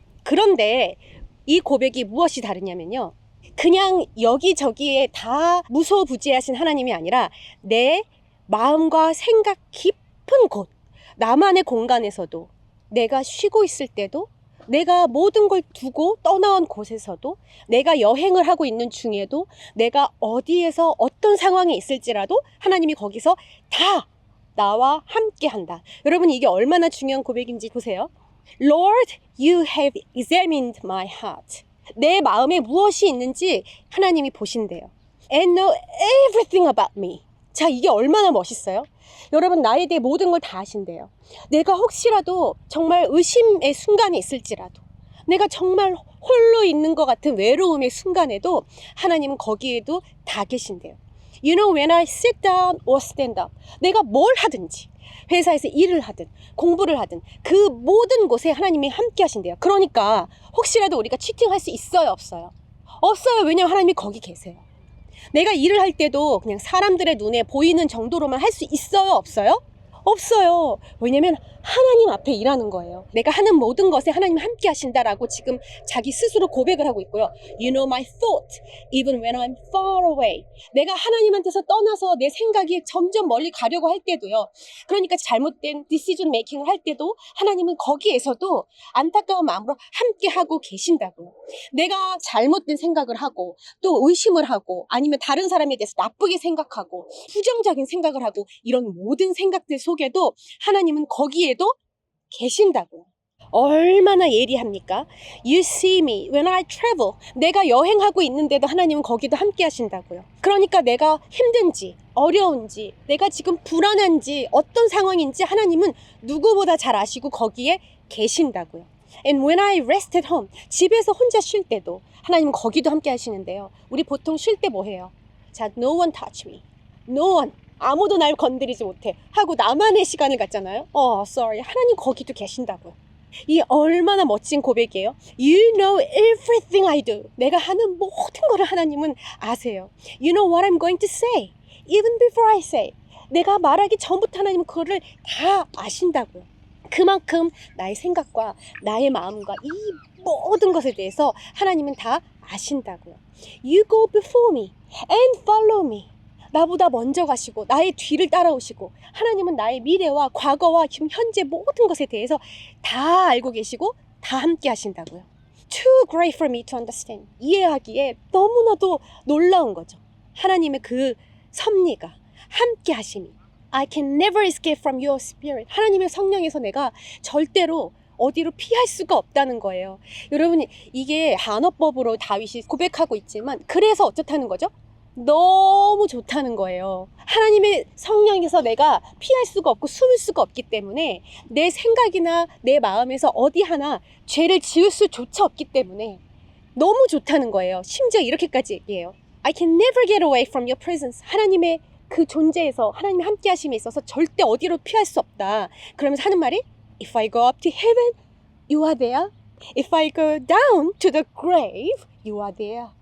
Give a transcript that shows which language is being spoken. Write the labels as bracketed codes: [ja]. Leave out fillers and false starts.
[ko] 그런데 이 고백이 무엇이 다르냐면요. 그냥 여기저기에 다 무소부지하신 하나님이 아니라 내 마음과 생각 깊은 곳, 나만의 공간에서도, 내가 쉬고 있을 때도, 내가 모든 걸 두고 떠나온 곳에서도, 내가 여행을 하고 있는 중에도, 내가 어디에서 어떤 상황에 있을지라도 하나님이 거기서 다 나와 함께 한다. 여러분 이게 얼마나 중요한 고백인지 보세요. [en] Lord, you have examined my heart. [ko] 내 마음에 무엇이 있는지 하나님이 보신대요. [en] And know everything about me. [ko] 자, 이게 얼마나 멋있어요? 여러분 나에 대해 모든 걸 다 아신대요. 내가 혹시라도 정말 의심의 순간이 있을지라도, 내가 정말 홀로 있는 것 같은 외로움의 순간에도 하나님은 거기에도 다 계신대요. [en] You know, when I sit down or stand up, [ko] 내가 뭘 하든지, 회사에서 일을 하든 공부를 하든 그 모든 곳에 하나님이 함께 하신대요. 그러니까 혹시라도 우리가 치팅할 수 있어요, 없어요? 없어요. 왜냐면 하나님이 거기 계세요. 내가 일을 할 때도 그냥 사람들의 눈에 보이는 정도로만 할 수 있어요, 없어요? 없어요. 왜냐면 하나님 앞에 일하는 거예요. 내가 하는 모든 것에 하나님 함께 하신다라고 지금 자기 스스로 고백을 하고 있고요. [en] You know my thought, even when I'm far away. [ko] 내가 하나님한테서 떠나서 내 생각이 점점 멀리 가려고 할 때도요. 그러니까 잘못된 decision making을 할 때도 하나님은 거기에서도 안타까운 마음으로 함께 하고 계신다고요. 내가 잘못된 생각을 하고 또 의심을 하고 아니면 다른 사람에 대해서 나쁘게 생각하고 부정적인 생각을 하고 이런 모든 생각들 속에도 하나님은 거기에도 계신다고요. [en] 얼마나 예리합니까? You see me when I travel. [ko] 내가 여행하고 있는데도 하나님은 거기도 함께 하신다고요. 그러니까 내가 힘든지 어려운지 내가 지금 불안한지 어떤 상황인지 하나님은 누구보다 잘 아시고 거기에 계신다고요. [en] And when I rest at home, [ko] 집에서 혼자 쉴 때도 하나님은 거기도 함께 하시는데요. 우리 보통 쉴 때 뭐 해요? 자, [en] no one touch me. No one. [ko] 아무도 날 건드리지 못해. 하고 나만의 시간을 갖잖아요. [en] Sorry. [ko] 하나님 거기도 계신다고요. 이 얼마나 멋진 고백이에요. [en] You know everything I do. [ko] 내가 하는 모든 거를 하나님은 아세요. [en] You know what I'm going to say. Even before I say. [ko] 내가 말하기 전부터 하나님은 그거를 다 아신다고요. 그만큼 나의 생각과 나의 마음과 이 모든 것에 대해서 하나님은 다 아신다고요. [en] You go before me and follow me. [ko] 나보다 먼저 가시고 나의 뒤를 따라오시고 하나님은 나의 미래와 과거와 지금 현재 모든 것에 대해서 다 알고 계시고 다 함께 하신다고요. [en] Too great for me to understand. [ko] 이해하기에 너무나도 놀라운 거죠. 하나님의 그 섭리가 함께 하심이 [en] I can never escape from your spirit. [ko] 하나님의 성령에서 내가 절대로 어디로 피할 수가 없다는 거예요. 여러분 이게 반어법으로 다윗이 고백하고 있지만 그래서 어떻다는 거죠? 너무 좋다는 거예요. 하나님의 성령에서 내가 피할 수가 없고 숨을 수가 없기 때문에 내 생각이나 내 마음에서 어디 하나 죄를 지을 수조차 없기 때문에 너무 좋다는 거예요. 심지어 이렇게까지 얘기해요. [en] I can never get away from your presence. [ko] 하나님의 그 존재에서 하나님의 함께 하심에 있어서 절대 어디로 피할 수 없다. 그러면서 하는 말이 [en] If I go up to heaven, you are there. If I go down to the grave, you are there.